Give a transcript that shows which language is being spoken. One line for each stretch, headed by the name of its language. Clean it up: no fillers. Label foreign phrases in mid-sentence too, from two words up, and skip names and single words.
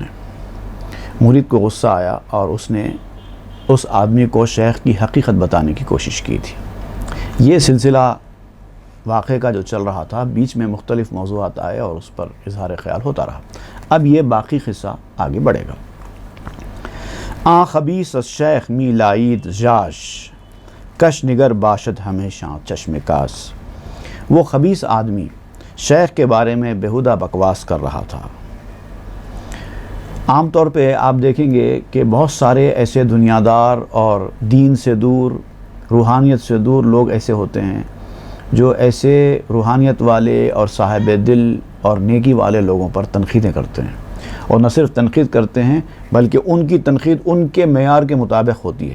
Urdu: مرید کو غصہ آیا اور اس نے اس آدمی کو شیخ کی حقیقت بتانے کی کوشش کی تھی۔ یہ سلسلہ واقعے کا جو چل رہا تھا، بیچ میں مختلف موضوعات آئے اور اس پر اظہار خیال ہوتا رہا۔ اب یہ باقی قصہ آگے بڑھے گا۔
Persian: آن خبیث از شیخ می لائید ژاژ، کش نگر باشد ہمیشہ چشم کاس۔
Urdu: وہ خبیث آدمی شیخ کے بارے میں بیہودہ بکواس کر رہا تھا۔ عام طور پہ آپ دیکھیں گے کہ بہت سارے ایسے دنیا دار اور دین سے دور، روحانیت سے دور لوگ ایسے ہوتے ہیں جو ایسے روحانیت والے اور صاحب دل اور نیکی والے لوگوں پر تنقیدیں کرتے ہیں، اور نہ صرف تنقید کرتے ہیں بلکہ ان کی تنقید ان کے معیار کے مطابق ہوتی ہے۔